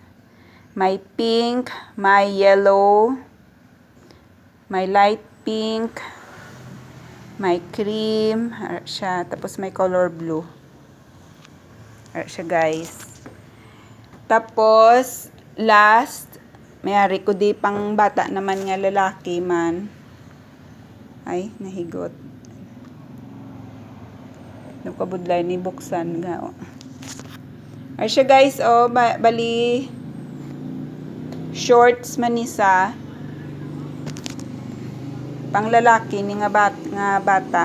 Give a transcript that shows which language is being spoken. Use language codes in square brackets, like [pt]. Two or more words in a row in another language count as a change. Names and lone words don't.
[hil] May pink, may yellow, may [en] light pink, [hil] may cream, siya, tapos may [en] color blue. [hil] Siya guys. Tapos, last, may ko di pang bata naman nga lalaki man. Ay, nahigot. Nakabudlay ni buksan nga. Siya guys, bali, shorts man isa. Pang lalaki ni nga bata.